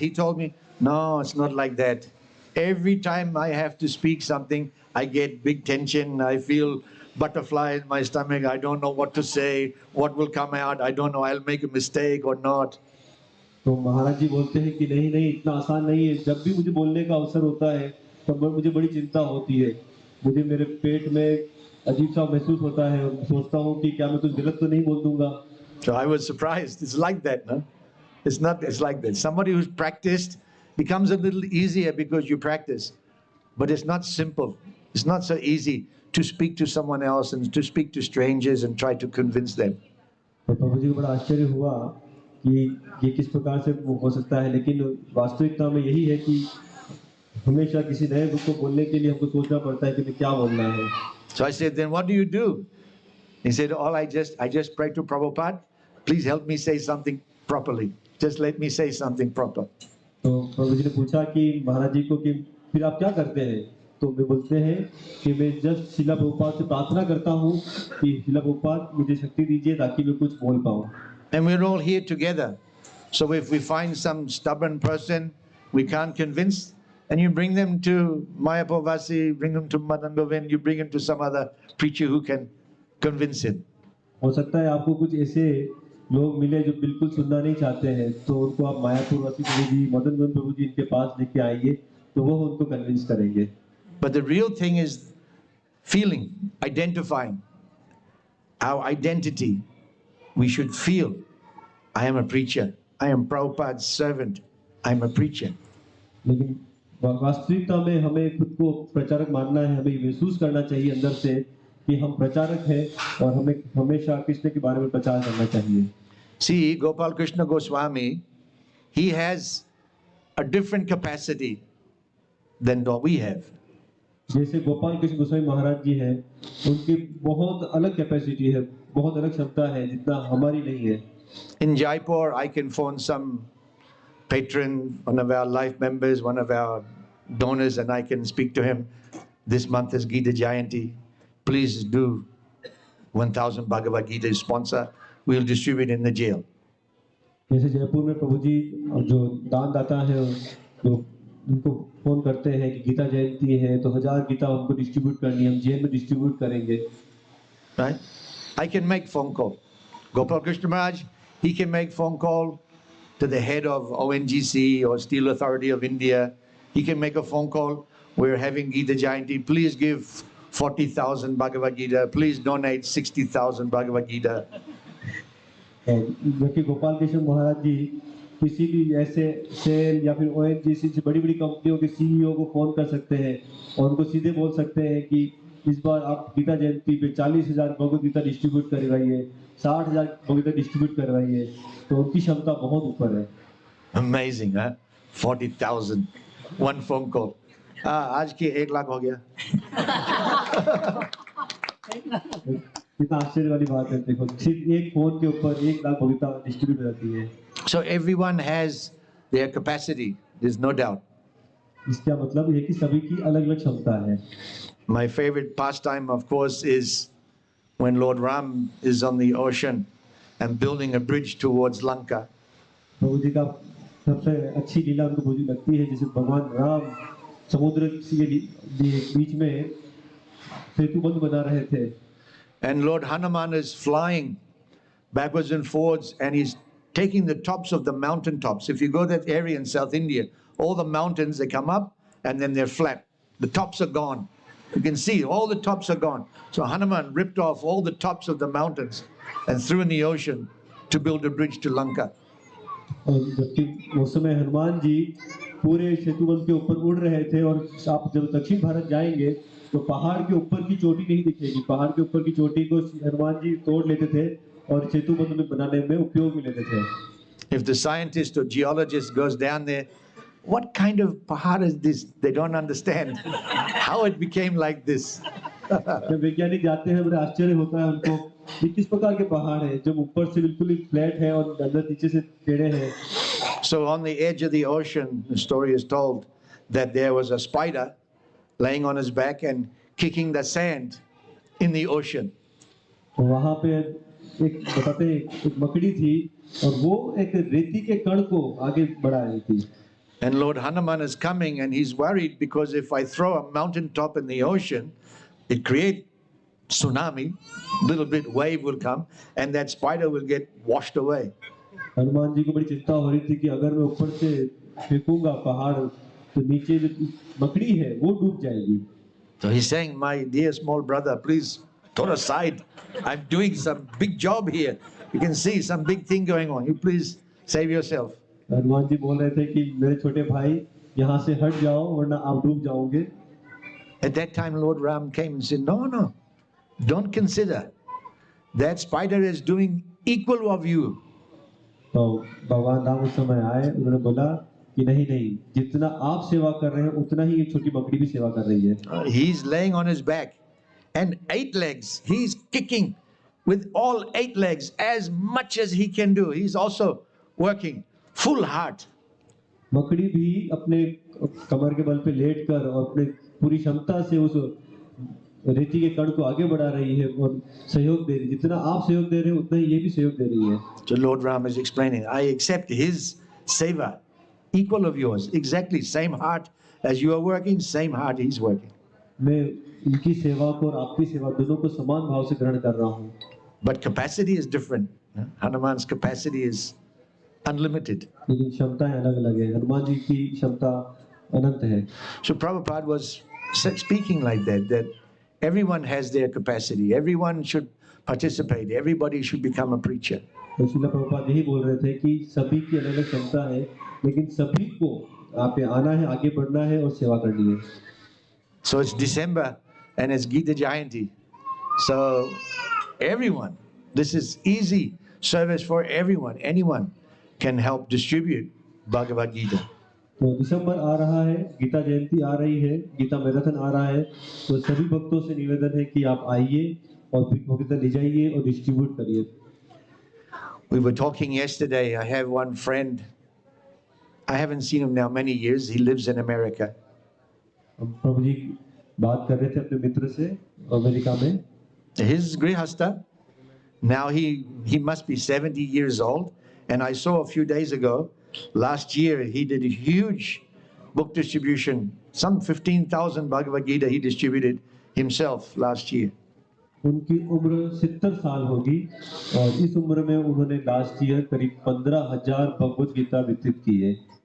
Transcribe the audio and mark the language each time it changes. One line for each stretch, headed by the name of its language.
English: He told me, no, it's not like that. Every time I have to speak something, I get big tension. I feel butterfly in my stomach. I don't know what to say, what will come out. I don't know, I'll make a mistake or not.
Hindi: तो महाराज जी बोलते हैं कि नहीं इतना आसान नहीं है. जब भी मुझे बोलने का अवसर होता है तब मुझे बड़ी चिंता होती है. मुझे मेरे पेट में अजीब सा महसूस होता है और सोचता हूँ कि क्या मैं कुछ गलत तो नहीं बोल दूंगा.
English: So I was surprised. It's like that, no? It's like that. Somebody who's practiced becomes a little easier because you practice. But it's not simple. It's not so easy to speak to someone else and to speak to strangers and try to convince them.
Hindi: तो प्रभु जी को बड़ा आश्चर्य हुआ कि ये किस प्रकार से हो सकता है लेकिन वास्तविकता में यही है कि हमेशा किसी नए को बोलने के लिए हमको सोचना पड़ता है कि क्या बोलना है.
English: So I said, then what do you do? He said, I just pray to Prabhupada. Please help me say something properly. Just let me say something proper.
Hindi: तो प्रभु जी ने पूछा कि महाराज जी को कि फिर आप क्या करते हैं. तो वे बोलते हैं कि मैं जस्ट शिला प्रभुपाद से प्रार्थना करता हूँ कि शिला प्रभुपाद मुझे शक्ति दीजिए ताकि मैं कुछ बोल पाऊँ.
English: And we're all here together. So if we find some stubborn person we can't convince, and you bring them to Mayapur Vasi, bring them to Madan Govind, you bring him to some other preacher who can convince him.
Hindi: हो सकता है आपको कुछ ऐसे लोग मिले जो बिल्कुल सुनना नहीं चाहते हैं तो उनको आप मायापुर वासी प्रभु जी मदन गोविंद प्रभु जी इनके पास लेके आइए तो वो उनको कन्विंस करेंगे.
English: But the real thing is feeling, identifying our identity. We should feel, I am a preacher. I am Prabhupada's servant. I am a preacher.
Hindi: लेकिन वास्तविकता में हमें खुद को प्रचारक मानना है. हमें महसूस करना चाहिए अंदर से कि हम प्रचारक हैं और हमें हमेशा कृष्ण के बारे में प्रचार करना चाहिए.
English: See, Gopal Krishna Goswami, he has a different capacity than what we have.
Hindi: जैसे गोपाल कृष्ण गोस्वामी महाराज जी हैं उनकी बहुत अलग कैपेसिटी है बहुत अलग क्षमता है जितना हमारी नहीं है.
English: In Jaipur, I can phone some patron, one of our life members, one of our donors, and I can speak to him. This month is Gita Jayanti. Please do 1,000 Bhagavad Gita sponsor. We'll distribute in the jail.
Hindi: जैसे जयपुर में प्रभु जी जो दान दाता है जो उनको phone करते हैं कि गीता जयंती है तो 1000 गीता हमको डिस्ट्रीब्यूट करनी है हम जेल में डिस्ट्रीब्यूट करेंगे.
English: Right? I can make phone call. Gopal Krishna Maharaj, he can make phone call to the head of ONGC or Steel Authority of India. He can make a phone call. We're having Gita Jayanti. Please give 40,000 Bhagavad Gita. Please donate 60,000 Bhagavad Gita.
Hindi: जबकि गोपाल कृष्ण महाराज जी किसी भी ऐसे cell या फिर ONGC से बड़ी बड़ी कंपनियों के सीईओ को फोन कर सकते हैं और उनको सीधे बोल सकते हैं कि इस बार आप गीता जयंती पे 40,000 भगवद गीता डिस्ट्रीब्यूट करवाइए, 60,000 भगवद गीता डिस्ट्रीब्यूट करवाइए। तो उनकी क्षमता बहुत ऊपर है।
English: Amazing, huh? 40,000, one phone call.
Hindi: आज के 1 लाख हो गया। कितना आश्चर्य वाली बात है, देखो सिर्फ एक फोन के ऊपर 1 लाख भगवद गीता डिस्ट्रीब्यूट हो जाती है।
English: So everyone has their capacity. There's no doubt.
Hindi: इसका मतलब ये कि सभी की अलग-अलग क्षमता है।
English: My favorite pastime, of course, is when Lord Ram is on the ocean and building a bridge towards Lanka.
Hindi: प्रभु जी का सबसे अच्छी लीला उनको मुझे लगती है जैसे भगवान राम समुद्र के बीच में सेतु बंध बना रहे थे।
English: And Lord Hanuman is flying backwards and forwards, and he's taking the tops of the mountain tops. If you go that area in South India, all the mountains, they come up and then they're flat. The tops are gone. You can see all the tops are gone. So Hanuman ripped off all the tops of the mountains and threw in the ocean to build a bridge to Lanka.
Hindi: और जबकि उस समय हनुमान जी पूरे सेतुबंध के ऊपर उड़ रहे थे और आप जब दक्षिण भारत जाएंगे तो पहाड़ के ऊपर की चोटी नहीं दिखेगी। पहाड़ के ऊपर की चोटी को हनुमान जी तोड़ लेते थे और सेतुबंध में बनाने में उपयोग में लेते थे।
English: If the scientist or geologist goes down there, what kind of pahad is this? They don't understand how it became like this.
Hindi: जब वैज्ञानिक जाते हैं बड़ा आश्चर्य होता है उनको ये किस प्रकार के पहाड़ है जब ऊपर से बिल्कुल ही फ्लैट है और अंदर नीचे से टेढ़े हैं।
English: So on the edge of the ocean, the story is told that there was a spider laying on his back and kicking the sand in the ocean.
Hindi: वहाँ पे एक बताते हैं एक मकड़ी थी और वो एक रेती के कण को आगे बढ़ा रही थी।
English: And Lord Hanuman is coming and he's worried because if I throw a mountain top in the ocean, it creates tsunami, little bit wave will come and that spider will get washed away.
Hindi: Hanuman ji को बड़ी चिंता हो रही थी कि अगर मैं ऊपर से फेंकूंगा पहाड़ तो नीचे जो मकड़ी है वो डूब जाएगी।
English: So he's saying, my dear small brother, please turn aside. I'm doing some big job here. You can see some big thing going on. You please save yourself.
Hindi: Hanuman ji बोल रहे थे कि मेरे छोटे भाई यहाँ से हट जाओ वरना आप डूब जाओगे।
English: At that time, Lord Ram came and said, no, don't consider. That spider is doing equal of you.
Hindi: तो भगवान राम उस समय आए, उन्होंने बोला कि नहीं जितना आप सेवा कर रहे हैं उतना ही एक छोटी मकड़ी भी सेवा कर रही है।
English: He's laying on his back and 8 legs. He's kicking with all 8 legs as much as he can do. He's also working full heart.
Hindi: मकड़ी भी अपने कमर के बल पे लेट कर और अपने पूरी क्षमता से उस रेती के कण को आगे बढ़ा रही है और सहयोग दे रही है। जितना आप सहयोग दे रहे हैं उतना ही ये भी सहयोग दे रही है।
English: So Lord Ram is explaining, I accept his seva, equal of yours, exactly same heart as you are working, same heart he's working.
Hindi: मैं इनकी सेवा को और आपकी सेवा दोनों को समान भाव से ग्रहण कर रहा हूँ।
English: But capacity is different. Hanuman's capacity is unlimited.
Hindi: लेकिन क्षमताएं अलग-अलग है। हनुमान जी की क्षमता अनंत है।
English: So Prabhupada was speaking like that everyone has their capacity. Everyone should participate. Everybody should become a preacher.
Hindi: तो श्रील प्रभुपाद यही बोल रहे थे कि सभी की अलग-अलग क्षमता है, लेकिन सभी को आप पे आना है, आगे बढ़ना है और सेवा करनी है।
English: So it's December and it's Gita Jayanti. So everyone, this is easy service for everyone. Anyone can help distribute Bhagavad Gita.
Hindi: तो दिसंबर आ रहा है, गीता जयंती आ रही है, गीता मैराथन आ रहा है, तो सभी भक्तों से निवेदन है कि आप आइए और गीता ले जाइए और डिस्ट्रीब्यूट करिए।
English: We were talking yesterday. I have one friend. I haven't seen him now many years. He lives in America.
Hindi: हम प्रभु जी बात कर रहे थे अपने मित्र से अमेरिका में।
English: His grihasta. Now he must be 70 years old. And I saw a few days ago, last year, he did a huge book distribution. Some 15,000 Bhagavad Gita he distributed himself last year.
Hindi: उनकी उम्र 70 साल होगी और इस उम्र में उन्होंने
English: last year
Hindi: करीब 15,000 भगवत गीता वितरित की है।